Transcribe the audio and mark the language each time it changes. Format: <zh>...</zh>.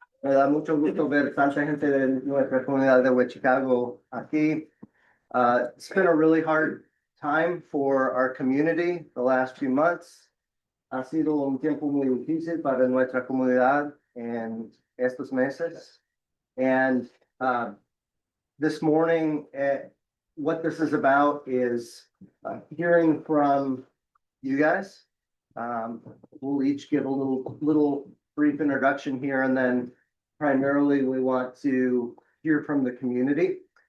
<es>Me da mucho gusto ver tanta gente de nuestra comunidad de West Chicago aquí.</es> <en>It's been a really hard time for our community the last few months.</en> <es>Ha sido un tiempo muy difícil para nuestra comunidad en estos meses.</es> <en>And this morning, what this is about is hearing from you guys. We'll each give a little brief introduction here, and then primarily we want to hear from the community.</en>